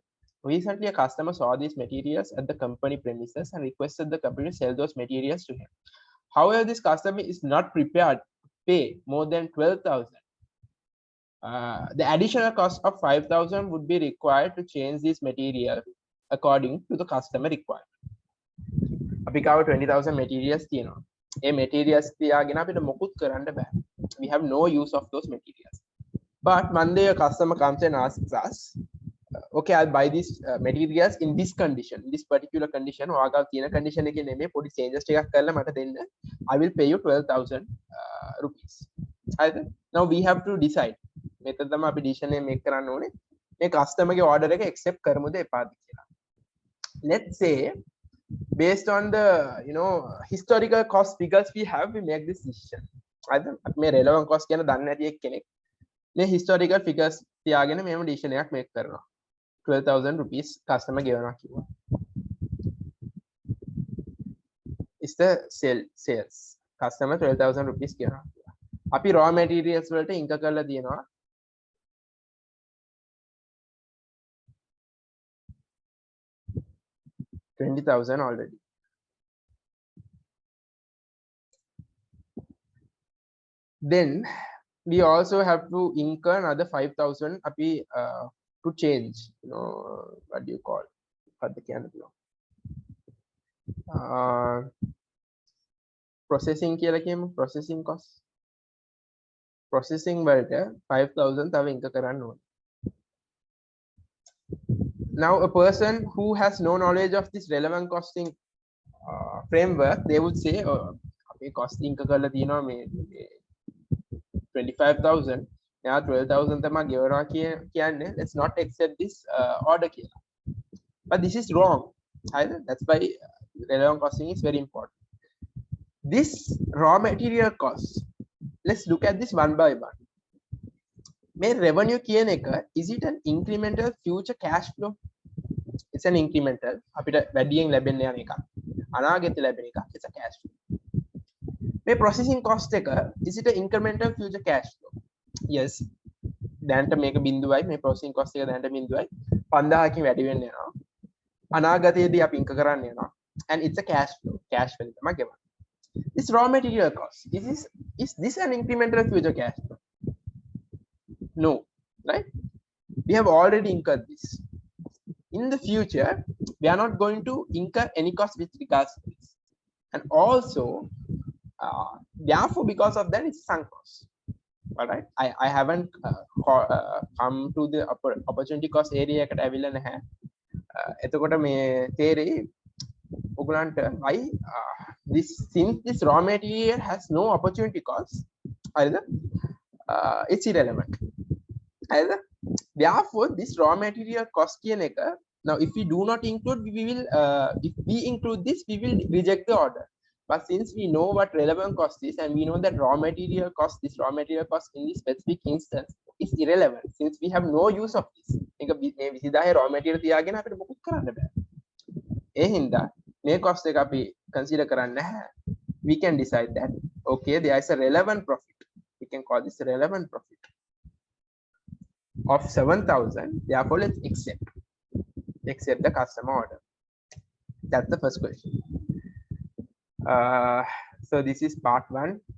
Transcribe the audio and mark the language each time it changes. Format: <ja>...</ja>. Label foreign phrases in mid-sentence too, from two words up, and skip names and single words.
<en>Recently, a customer saw these materials at the company premises and requested the company to sell those materials to him. However, this customer is not prepared to pay more than 12,000. The additional cost of 5,000 would be required to change this material according to the customer requirement.</en> <si>අපි කාව 20,000 materials තියෙනවා. ඒ materials තියාගෙන අපිට මොකුත් කරන්න බෑ.</si> <en>We have no use of those materials. But Monday a customer comes and asks us, okay, I'll buy these materials in this condition, this particular condition.</en> <si>ඔයාගාව තියෙන condition එකේ නෙමෙයි පොඩි changes ටිකක් කරලා මට දෙන්න.</si> <en>I will pay you 12,000 rupees. හරිද? Now we have to decide.</en> <si>මෙතන තමයි අපි decision එක make කරන්න ඕනේ. මේ customer ගේ order එක accept කරමුද එපාද කියලා.</si> <en>Let's say based on the historical cost figures we have, we make this decision.</en> <si>අපි මේ relevant cost කියන දන්නේ නැති එක්කෙනෙක් මේ historical figures තියාගෙන මේව decision එකක් make කරනවා. 12,000 rupees customer ගෙවනවා කිව්වා.</si> <en>Is the sales customer 12,000 rupees ගෙවනවා.</en> <si>අපි raw materials වලට incur කරලා තියෙනවා 20,000 already.</si> <en>Then we also have to incur another 5,000 api to change, what do you call processing</en> <si>කියලා කියමු,</si> <en>processing cost.</en> <si>Processing වලට 5,000 තව incur කරන්න ඕනේ.</si> <en>Now a person who has no knowledge of this relevant costing framework, they would say, oh,</en> <si>අපි cost incur කරලා තියෙනවා මේ 25,000,</si> <en>now 12,000</en> <si>තමයි ගෙවනවා කියන්නේ,</si> <en>let's not accept this order කියලා. But this is wrong. That's why relevant costing is very important. This raw material cost, let's look at this one by one.</en> <si>May revenue කියන එක,</si> <en>is it an incremental future cash flow? It's an incremental.</en> <si>අපිට වැඩියෙන් ලැබෙන්න යන එකක්. අනාගතේ ලැබෙන එකක්.</si> <en>It's a cash flow. May processing cost එක, is it an incremental future cash flow? Yes.</en> <si>දැනට මේක බිඳුවයි, මේ processing cost එක දැනට බිඳුවයි. 5000කින් වැඩි වෙන්න යනවා. අනාගතයේදී අපි incur කරන්න යනවා.</si> <en>And it's a cash flow. Cash flow</en> <si>තමයි ගෙවන්නේ.</si> <en>This raw material cost, is this an incremental future cash flow? No, right? We have already incurred this. In the future, we are not going to incur any cost with regards to this. And also, therefore, because of that, it's sunk cost. All right. I haven't come to the opportunity cost area</en> <si>එකට ඇවිල්ලා නැහැ. එතකොට මේ තේරෙයි ඔයගලන්ට</si> <en>why since this raw material has no opportunity cost, either it's irrelevant. Either therefore this raw material cost</en> <si>කියන එක,</si> <en>now if we do not include, we will if we include this, we will reject the order. But since we know what relevant cost is and we know that raw material cost, this raw material cost in this specific instance is irrelevant since we have no use of this.</en> <si>එක මේ 20000 raw material තියාගෙන අපිට මොකුත් කරන්න බෑ. ඒ හින්දා මේ cost එක අපි consider කරන්නේ නැහැ.</si> <en>We can decide that okay, there is a relevant profit. We can call this relevant profit of 7,000. Therefore, let's accept the customer order. That's the first question. So this is part 1.</en>